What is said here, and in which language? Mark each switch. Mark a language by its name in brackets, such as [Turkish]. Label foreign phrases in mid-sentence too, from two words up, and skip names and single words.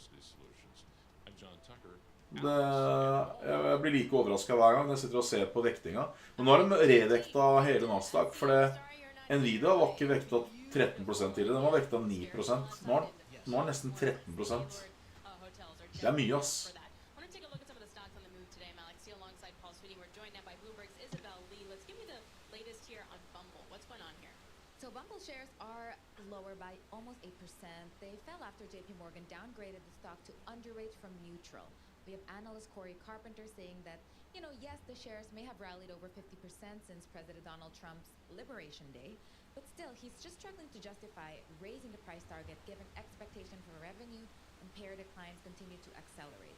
[Norwegian] Jeg blir like overrasket hver gang jeg sitter og ser på vektinga. Men nå har de redekta hele Nasdaq, for Nvidia var ikke vekta 13% tidligere, den var vekta 9%. Nå er nesten 13%. Det er mye, ass. [English] Shares are lower by almost 8%. They fell after JP Morgan downgraded the stock to underweight from neutral. We have analyst Corey Carpenter saying that, yes, the shares may have rallied over 50% since President Donald Trump's Liberation Day, but still, he's just struggling to justify raising the price target given expectation for revenue and payer declines continue to accelerate.